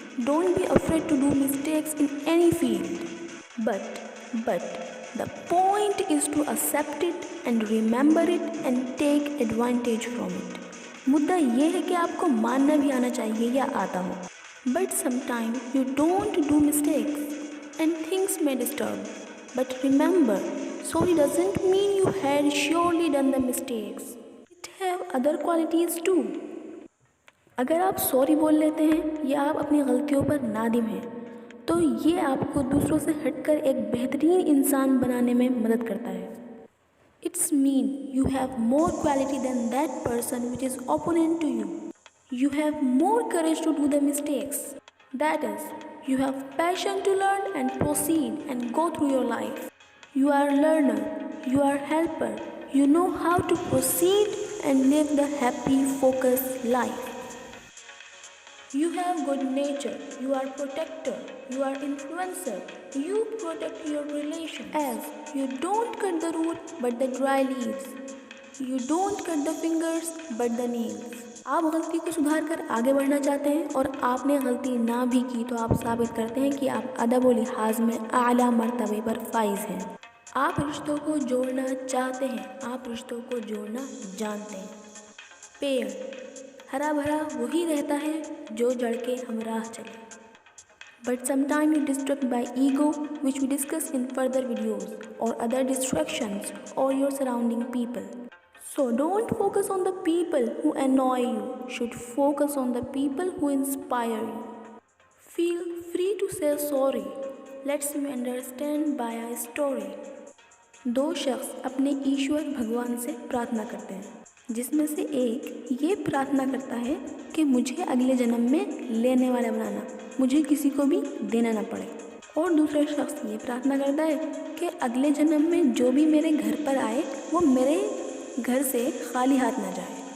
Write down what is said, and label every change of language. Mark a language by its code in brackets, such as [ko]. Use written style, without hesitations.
[en] Don't be afraid to do mistakes in any field, but the point is to accept it and remember it and take advantage from it. [ur] مدعا یہ ہے کہ آپ کو ماننا بھی آنا چاہیے یا آتا ہو. [en] But sometimes you don't do mistakes and things may disturb. But remember, sorry doesn't mean you had surely done the mistakes. It have other qualities too. [ur] اگر آپ سوری بول لیتے ہیں یا آپ اپنی غلطیوں پر نادم ہیں تو یہ آپ کو دوسروں سے ہٹ کر ایک بہترین انسان بنانے میں مدد کرتا ہے. [en] It's mean you have more quality than that person which is opponent to you. You have more courage to do the mistakes. That is you have passion to learn and proceed and go through your life. You are learner, you are helper, you know how to proceed and live the happy focus life. You have good nature, you are protector, you are influencer, you protect your relations. As you don't cut the root but the dry leaves, you don't cut the fingers but the nails. [ur] آپ غلطی کو سدھار کر آگے بڑھنا چاہتے ہیں اور آپ نے غلطی نہ بھی کی تو آپ ثابت کرتے ہیں کہ آپ ادب و لحاظ میں اعلیٰ مرتبے پر فائز ہیں. آپ رشتوں کو جوڑنا چاہتے ہیں، آپ رشتوں کو جوڑنا جانتے ہیں. پیڑ ہرا بھرا وہی رہتا ہے جو جڑ کے ہمراہ چلے. [en] But sometimes you're distracted by ego, which we discuss in further videos, or other distractions, or your surrounding people. So don't focus on the people who annoy you. Should focus on the people who inspire you. Feel free to say sorry. Let's me understand by a story. [ur] دو شخص اپنے ایشور بھگوان سے پرارتھنا کرتے ہیں، جس میں سے ایک یہ پرارتھنا کرتا ہے کہ مجھے اگلے جنم میں لینے والا بنانا، مجھے کسی کو بھی دینا نہ پڑے. اور دوسرا شخص یہ پرارتھنا کرتا ہے کہ اگلے جنم میں جو بھی میرے گھر پر آئے وہ میرے گھر سے خالی ہاتھ نہ جائے